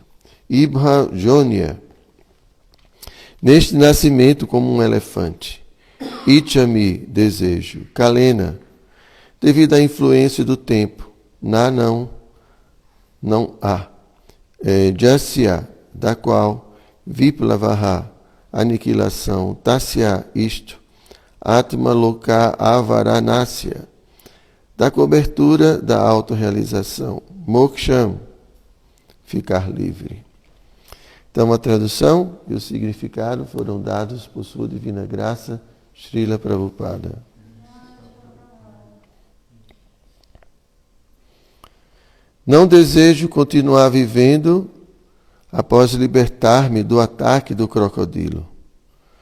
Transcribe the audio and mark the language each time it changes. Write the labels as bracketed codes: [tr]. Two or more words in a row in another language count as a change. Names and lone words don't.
[sa] Ibha, jonia, [pt] neste nascimento como um elefante. Ichami, desejo. Kalena, devido à influência do tempo. Na, não há. Jasya, da qual. Viplavaha, aniquilação. Tasya, isto. [sa] Atma Loka Avaranasya, [pt] da cobertura da autorrealização. Moksham, ficar livre. Então a tradução e o significado foram dados por sua divina graça, Srila Prabhupada. Não desejo continuar vivendo após libertar-me do ataque do crocodilo.